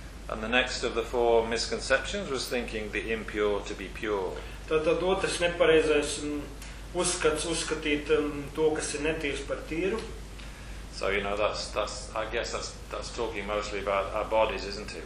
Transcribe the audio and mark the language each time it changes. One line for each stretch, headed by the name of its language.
English: And the next of the four misconceptions was thinking the impure to be pure.
Latvian: Tad otrs nepareizais uzskats uzskatīt to, kas ir netīrs par tīru.
English: So, you know, that's talking mostly about our bodies, isn't it?